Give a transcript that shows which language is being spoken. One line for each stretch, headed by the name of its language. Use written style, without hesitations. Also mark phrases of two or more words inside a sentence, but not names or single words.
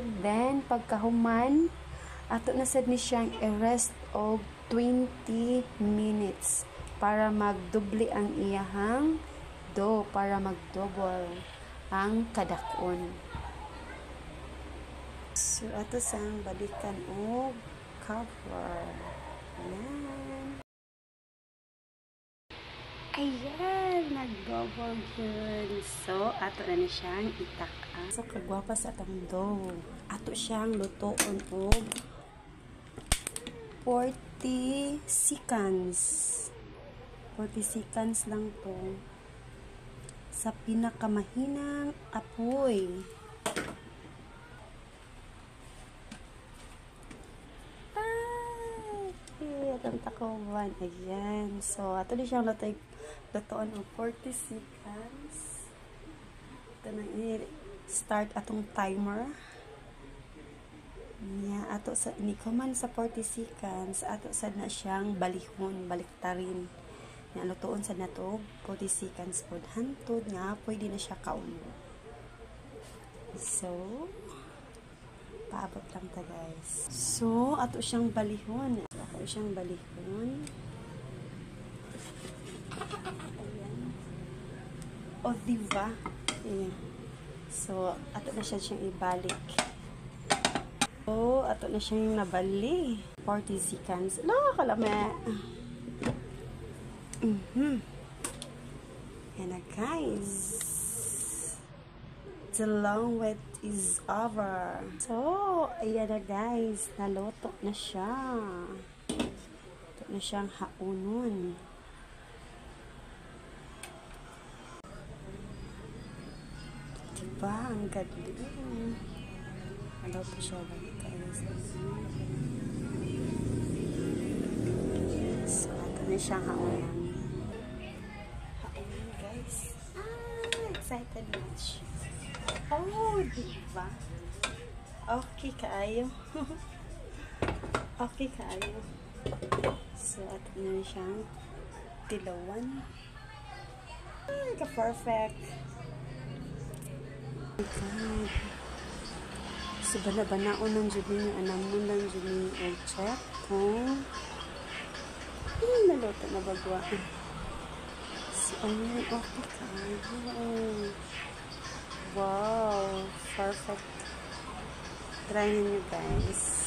Cebuano: Then, pagkahuman, ato na sad ni siyang i-rest og 20 minutes para magdubli ang iyahang dough, para magdouble ang kadakon. So, ato sang balikan og cover. Ayan. Ayan, nag-double good. So, ato na ni siyang itak-an. So, kagwapa sa atong dough. Ato siyang lutoon og 40 seconds. 40 seconds lang to.
Filipino: Sa pinakamahinang apoy.
Cebuano: Atong takuban. Ayan. So, ato din siyang lutoon og 40 seconds. Ito na i-start atong timer. Niya, ato sa nikoman sa 40 seconds, ato sad na siyang balihon, baliktarin. Nya lutoon sad nato 40 seconds pod hantod nga pwede na siya kauno. So, paabot lang ta guys. So, ato siyang balihon. Ato siyang balihon. Ayan.
Filipino: O, diba? Ayan.
Cebuano: So, ato na siyang ibalik. So, ato na siyang nabali. 40 seconds. Kalame. Yan na guys.
English: The long wait is over.
Cebuano: So, ayan na guys. Naluto na siya. Ito na siyang haunon.
Filipino: Diba? Ang galing. Naluto siya guys.
Cebuano: So, ito na siyang haunon. Haunon guys.
English: Excited much.
Cebuano: Oh, diba? Okay kaayo. Okay kaayo. So, ato na siyang tilawan. Ay, ka-perfect.
English: Oh my God.
Cebuano: So,
Filipino: bana-banaon ng jubin yung anamon ng jubin yung check kung naluto na bagwa.
Cebuano: So, ayun, okay kaayo.
English: Wow, perfect. Try nyo guys.